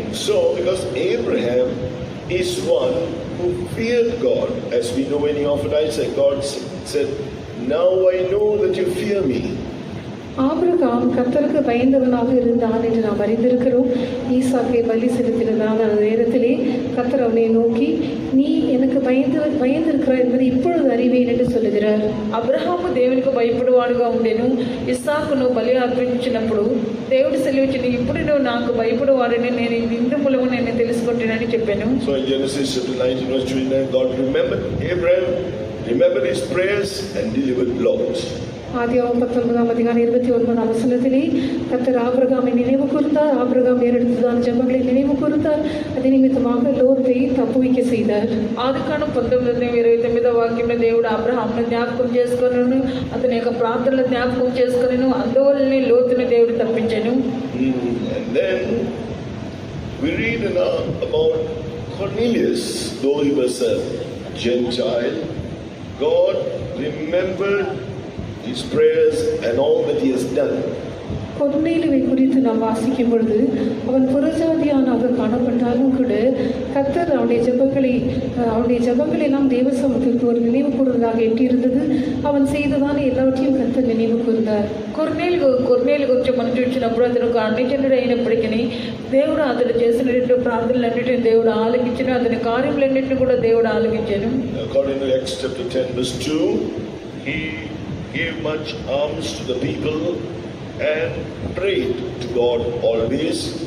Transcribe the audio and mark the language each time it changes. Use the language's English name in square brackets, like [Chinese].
[English] So because Abraham is one who feared God, as we know when he offered Isaac, God said, now I know that you fear me. [Tamil] Abraham கர்த்தருக்கு பயந்தவனாக இருந்தான் என்று நாம் அறிந்திருக்கிறோம். ஈசாக்கை பலி செலுத்தினதான அந்த நேரத்திலே கர்த்தர் அவனை நோக்கி, நீ எனக்கு பயந்திருக்கிறாய் என்பதை இப்பொழுது அறிவேன் என்று சொல்லுகிறார். [Telugu] అబ్రహాము దేవునికి భయపడువాడుగా ఉండెను. ఇస్సాకును బలి అర్పించినప్పుడు దేవుడు సెలవిచ్చిన, ఇప్పుడు నువ్వు నాకు భయపడువాడని నేను ఇందు మూలము నేను తెలుసుకుంటానని చెప్పాను. [English] So in Genesis chapter 19 verse 29, God remembered Abraham, remembered his prayers and delivered Lot. [Tamil] ஆதியாகமம் 19 அதிகாரம் 29 வசனத்திலே கர்த்தர் ஆபிரகாமை நினைவு கூர்ந்தார். ஆபிரகாம் ஏறெடுத்ததான ஜெபங்களை நினைவு கூர்ந்தார். அது நிமித்தமாக லோத்தை தப்புவிக்க செய்தார். [Telugu] ఆదికాండం 19:29 వాక్యంలో దేవుడు అబ్రహామును జ్ఞాపకం చేసుకొనెను, అతని యొక్క ప్రార్థనలు జ్ఞాపకం చేసుకొనెను, అందువల్లనే లోతుని దేవుడు తప్పించెను. [English] And then we read about Cornelius, though he was a Gentile, God remembered his prayers and all that he has done. [Tamil] கொர்நேலியுவை குறித்து நாம் வாசிக்கும் பொழுது அவன் புறஜாதியானாக காணப்பட்டாலும் கூட கர்த்தர் அவனுடைய ஜெபங்களை எல்லாம் தேவ சமூகத்திற்கு ஒரு நினைவு கூறுவதாக எட்டியிருந்தது. அவன் செய்ததான எல்லாவற்றையும் கர்த்தர் நினைவு கூர்ந்தார். [Telugu] కొర్నేలు గురించి మనం చూసినప్పుడు అతను ఒక అన్యజనుడు అయినప్పటికీ దేవుడు అతను చేసినటువంటి ప్రార్థనలన్నింటినీ దేవుడు ఆలకించను, అతని కార్యములన్నింటినీ కూడా దేవుడు ఆలకించాను. [English] According to Acts chapter 10 verse 2, he gave much alms to the people and prayed to God always.